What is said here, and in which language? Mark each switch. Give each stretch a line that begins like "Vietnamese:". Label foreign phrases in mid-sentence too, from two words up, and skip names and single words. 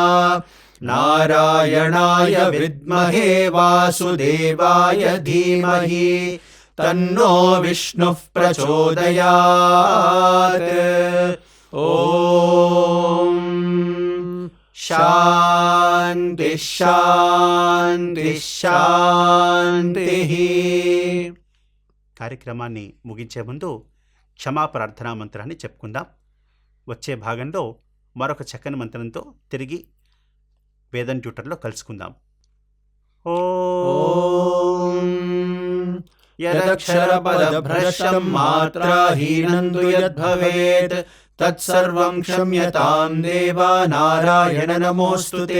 Sanskrit: नारायणाय विद्महे वासुदेवाय धीमहि तन्नो विष्णुः प्रचोदयात् ॐ शान्ति शान्ति शान्तिः
Telugu: కార్యక్రమాన్ని ముగించే ముందు క్షమా ప్రార్థనా మంత్రాన్ని చెప్పుకుందాం. వచ్చే భాగంలో మరొక చక్కని మంత్రంతో తిరిగి వేదం ట్యూటర్లో కలుసుకుందాం.
Sanskrit: ఓం యదక్షరపదభ్రష్టం మాత్రాహీనం తు యద్భవేత్ తత్సర్వం క్షమ్యతాం దేవా నారాయణ నమోऽस्तुते